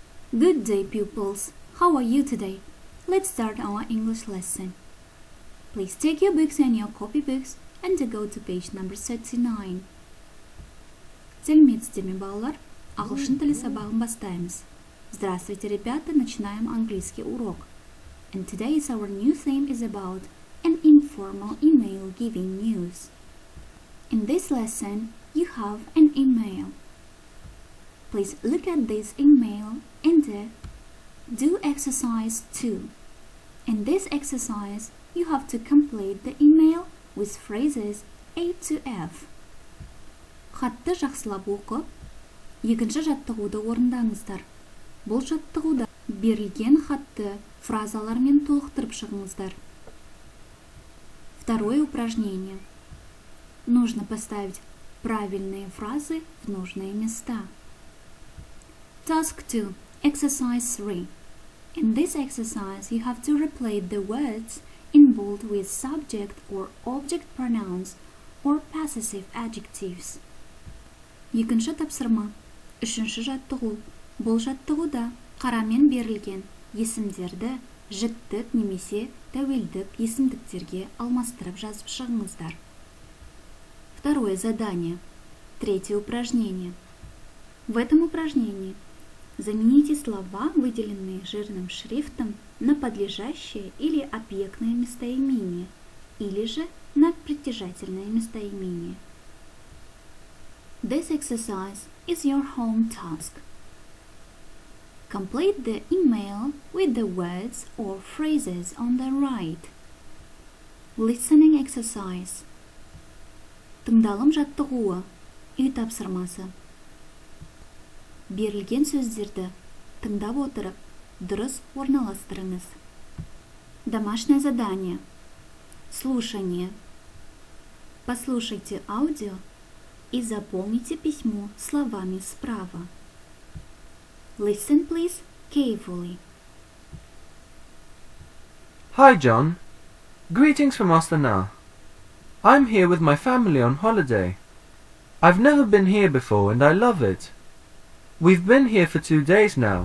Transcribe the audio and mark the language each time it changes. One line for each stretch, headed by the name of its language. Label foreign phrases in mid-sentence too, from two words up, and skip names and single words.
English: Good day, pupils. How are you today? Let's start our English lesson. Please take your books and your copybooks and go to page number 39.
Kazakh: Сәлеметсіздер балалар, ағылшын тілі сабағын бастаймыз.
Russian: Здравствуйте, ребята, начинаем английский урок.
English: And today's our new theme is about an informal email giving news. In this lesson, you have an email. Please look at this email and do exercise 2. In this exercise, you have to complete the email with phrases A to F.
Kazakh: Хатты жақсылап оқып, екінші жаттығуды орындаңыздар. Бұл жаттығуда берілген хатты фразалармен толықтырып шығыңыздар.
Russian: Второе упражнение. Нужно поставить правильные фразы в нужные места.
English: Task 2. Exercise 3. In this exercise, you have to replace the words in bold with subject or object pronouns or possessive adjectives.
Kazakh: Екінші тапсырма. Үшінші жаттығу. Бұл жаттығуда қарамен берілген есімдерді жіктік немесе тәуелдік есімдіктерге алмастырып жазып шығыңыздар.
Russian: Второе задание. Третье упражнение. В этом упражнении замените слова, выделенные жирным шрифтом, на подлежащее или объектное местоимение, или же на притяжательное местоимение.
English: This exercise is your home task. Complete the email with the words or phrases on the right. Listening exercise.
Kazakh: Тыңдалым жаттығуы. Үй тапсырмасы. Берілген сөздерді тыңдап отырып, дұрыс орналастырыңыз.
Russian: Домашнее задание. Слушание. Послушайте аудио и заполните письмо словами справа.
English: Listen, please, carefully. Hi, John. Greetings from Astana. I'm here with my family on holiday. I've never been here before and I love it. We've been here for 2 days now.